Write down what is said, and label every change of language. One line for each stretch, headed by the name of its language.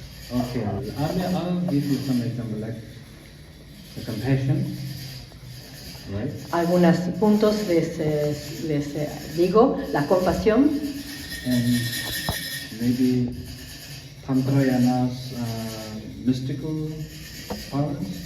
English: Okay, I'll give you some example like the compassion, right?
Spanish: Algunos puntos les digo: la compasión,
English: And maybe Tantrayana's mystical powers.